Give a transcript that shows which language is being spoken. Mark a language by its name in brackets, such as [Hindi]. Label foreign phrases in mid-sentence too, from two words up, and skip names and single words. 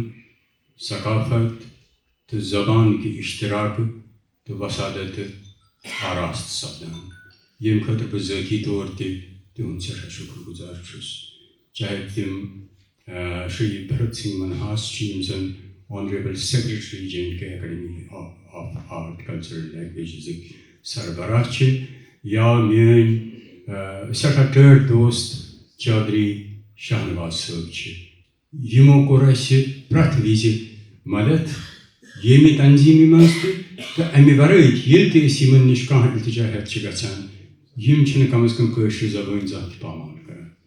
[Kashmiri] ثقافت تہٕ زبان کہِ اشتراکہٕ تہٕ وسادتہٕ آراست سپدان، ییٚمہِ خٲطرٕ بہٕ ذٲتی طور تہِ تِہُنٛد سٮ۪ٹھاہ شُکر گُزار چھُس، چاہے تِم شہید بھرت سنگھ منہاس چھِ یِم زَن [English] Honorable Secretary [Kashmiri] جے اینڈ کے اکیڈمی آف آرٹ کلچرل لینگویجزٕکۍ سربراہ چھِ، یا میٲنۍ سٮ۪ٹھاہ ٹٲٹھۍ دوست چودھری شاہ نواز صٲب چھِ. یِمو کوٚر اَسہِ پرٛٮ۪تھ وِزِ مدد ییٚمہِ تنظیٖمہِ منٛز تہٕ اَمہِ ورٲے ییٚلہِ تہِ أسۍ یِمن نِش کانٛہہ التجا ہٮ۪تھ چھِ گژھان، یِم چھِنہٕ کم از کم کٲشرِ زبٲنۍ زانٛہہ تہِ پامال کران.